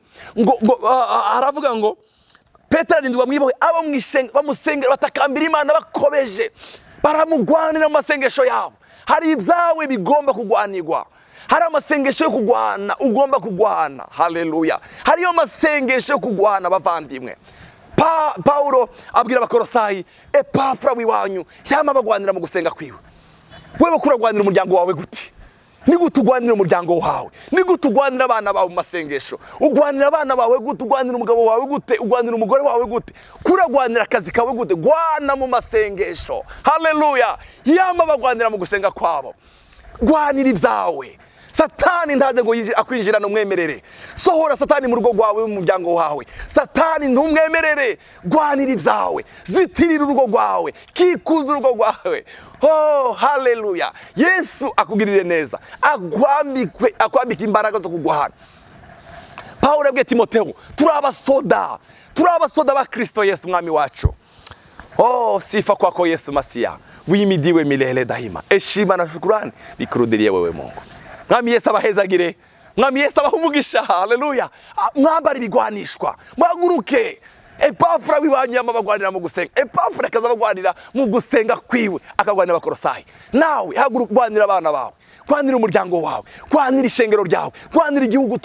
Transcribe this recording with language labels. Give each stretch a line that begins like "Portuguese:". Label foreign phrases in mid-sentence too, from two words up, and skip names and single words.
Rundi: Ngo aravuga ngo Petero arindwa mwibohe, abo mwishenga bamusengera batakambira Imana bakobeje, baramugwanira amasengesho yabo. Hari ibyawe bigomba kugwanirwa, hari amasengesho yo kugwana ugomba kugwana. Haleluya. Hari yo masengesho yo kugwana bavandimwe. Paulo abwira abakorosayi, Epafra wiwanyu yama bagwanira mu gusenga kwiwe. Wewe kuragwanira umuryango wawe gute? Ni gute ugwanira umuryango wawe? Ni gute ugwanira abana bawe mu masengesho? Ugwanira abana bawe gute? Ugwanira umugabo wawe gute? Ugwanira umugore wawe gute? Kuragwanira akazi kawe gute? Gwana mu masengesho. Haleluya. Yama bagwanira mu gusenga kwabo. Gwanira ibyawe. Satani ntaze ngo akwinjirana umwemerere. Sohora Satani mu rugo rwawe, mu muryango wawe. Satani ntumwemerere. Gwanira ibyawe, zitirira urugo rwawe, kikuza urugo rwawe. Oh, haleluya. Yesu akugirire neza, akwambike imbaraga zo kugwana. Paulo yabwiye Timoteyo, turabasoda ba Kristo Yesu mwami wacu.
Swahili: Oh, sifa kwako Yesu Masia, wimidiwe milele daima. Heshima na shukrani bikurudirie wewe Mungu.
Rundi: Mwami Yesu abahezagire, mwami Yesu abahe umugisha. Haleluya. Mwambara ibigwanishwa, mwaguruke. Epafura wibanyama bagwanira mu gusenga. Epafura akaza bagwanira mu gusenga kwiwe, akagwanira abakorosayi. Nawe haguruka gwanira abana bawe, gwanira umuryango wawe, gwanira ishengero ryawe, gwanira igihugu.